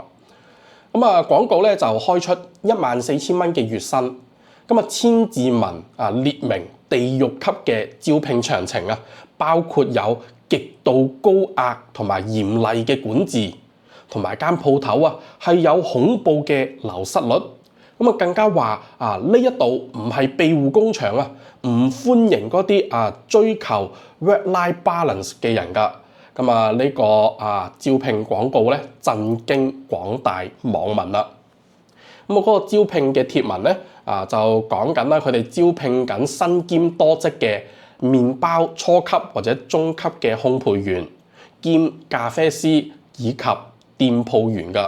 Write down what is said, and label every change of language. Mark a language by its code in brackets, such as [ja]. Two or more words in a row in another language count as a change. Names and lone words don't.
[yue] 廣告咧就開出14,000蚊嘅月薪，千字文列明地獄級嘅招聘詳情啊，包括有極度高壓同埋嚴厲嘅管治，同埋間鋪頭係有恐怖嘅流失率。更加話呢一度唔係庇護工場啊，唔歡迎嗰啲追求 [en] work-life balance [yue] 嘅人㗎。呢個招聘廣告咧震驚廣大網民啦。嗰個招聘嘅貼文咧就講緊啦，佢哋招聘緊身兼多職嘅麵包初級或者中級嘅烘焙員兼咖啡師以及店鋪員㗎。